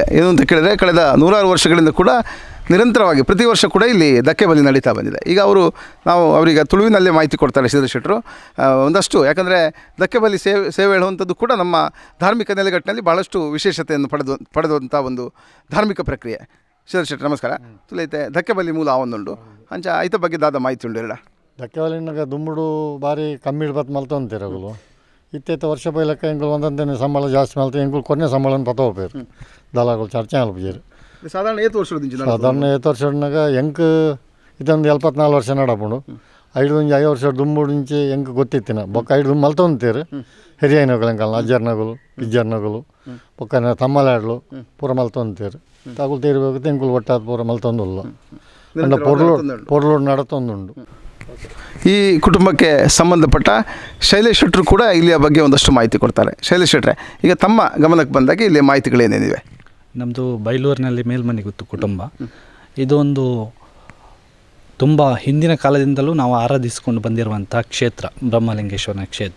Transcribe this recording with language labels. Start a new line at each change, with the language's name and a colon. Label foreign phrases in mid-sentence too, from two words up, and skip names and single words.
Kannada: ಏನು ಅಂತ ಕೇಳಿದರೆ, ಕಳೆದ 100 ವರ್ಷಗಳಿಂದ ಕೂಡ ನಿರಂತರವಾಗಿ ಪ್ರತಿ ವರ್ಷ ಕೂಡ ಇಲ್ಲಿ ಧಕ್ಕೆ ಬಲಿ ನಡೀತಾ ಬಂದಿದೆ. ಈಗ ನಾವು ಅವರಿಗೆ ತುಳುವಿನಲ್ಲೇ ಮಾಹಿತಿ ಕೊಡ್ತಾರೆ ಶ್ರೀಧರ್ ಶೆಟ್ಟರು ಒಂದಷ್ಟು. ಯಾಕಂದರೆ ಧಕ್ಕೆ ಬಲಿ ಸೇವೆ ಹೇಳುವಂಥದ್ದು ಕೂಡ ನಮ್ಮ ಧಾರ್ಮಿಕ ನೆಲೆಗಟ್ಟಿನಲ್ಲಿ ಬಹಳಷ್ಟು ವಿಶೇಷತೆಯನ್ನು ಪಡೆದಂಥ ಒಂದು ಧಾರ್ಮಿಕ ಪ್ರಕ್ರಿಯೆ. ಶ್ರೀಧರ್ ಶೆಟ್ಟರು ನಮಸ್ಕಾರ.
Tulu: ತುಲೈತೆ ಧಕ್ಕೆ ಬಲಿ ಮೂಲ ಆವೊಂದುಂಡು ಅಂಚ ಐತ ಬಗ್ಗೆ ದಾದ ಮಾಹಿತಿ ಉಂಡು ಎರಡ ಧಕ್ಕೆ ಬಲಿನಾಗ ದುಂಬುಡು ಬಾರಿ ಕಮ್ಮಿ ಇಡ್ಬತ್ತು ಮಲ್ತೊಂತೀರಗಳು ಇತ್ತೆತ್ತ ವರ್ಷ ಬೈಲಕ್ಕ ಎಂಗಳು ಒಂದಂತೆ ಸಂಬಳ ಜಾಸ್ತಿ ಮಲ್ತು ಎಂಗಳು ಕೊನೆ ಸಂಬಳನ ಪತ್ತ ಹೋಗ್ಬೇಕು ದಲಾಗಳು ಚರ್ಚೆ ಅಲ್ಪಜೇರು ಸಾಧಾರಣ 8 ವರ್ಷನಾಗ ಎಂಕ್ ಇದೊಂದು 74 ವರ್ಷ ನಡಪುಂಡು 5 ವರ್ಷ ದುಂಬುಡಿಂಚೆ ಎಂಕ್ ಗೊತ್ತಿತ್ತಿನ ಬೊಕ್ಕ 5 ದುಂಬು ಮಲ್ತೊಂತೀರು ಹಿರಿಯನಗಳು ಎಂಕಲ್ನ ಅಜ್ಜರ್ನಗಳು ಇಜ್ಜರ್ನಗಳು ಬೊಕ್ಕ ತಮ್ಮಲಾಡ್ಲು ಪೂರ ಮಲ್ತೊಂತೀರು ತಗುಲು ತೀರ್ಬೇಕು ಎಂಕುಲು ಒಟ್ಟಾದ ಪೂರ ಮಲ್ತೊಂದುಲ್ಲ ಪೊರ್ಲೋಡು ನಡತೊಂದುಂಡು.
Kannada: ಈ ಕುಟುಂಬಕ್ಕೆ ಸಂಬಂಧಪಟ್ಟ ಶೈಲೇಶ್ ಶೆಟ್ಟರು ಕೂಡ ಇಲ್ಲಿಯ ಬಗ್ಗೆ ಒಂದಷ್ಟು ಮಾಹಿತಿ ಕೊಡ್ತಾರೆ. ಶೈಲೇಶ್ ಶೆಟ್ಟರೆ, ಈಗ ತಮ್ಮ ಗಮನಕ್ಕೆ ಬಂದಾಗ ಇಲ್ಲಿ ಮಾಹಿತಿಗಳೇನೇನಿವೆ? ನಮ್ಮದು ಬೈಲೂರಿನಲ್ಲಿ ಮೇಲ್ಮನೆಗುತ್ತು ಕುಟುಂಬ. ಇದು ಒಂದು ತುಂಬ ಹಿಂದಿನ ಕಾಲದಿಂದಲೂ ನಾವು ಆರಾಧಿಸಿಕೊಂಡು ಬಂದಿರುವಂಥ ಕ್ಷೇತ್ರ, ಬ್ರಹ್ಮಲಿಂಗೇಶ್ವರನ ಕ್ಷೇತ್ರ.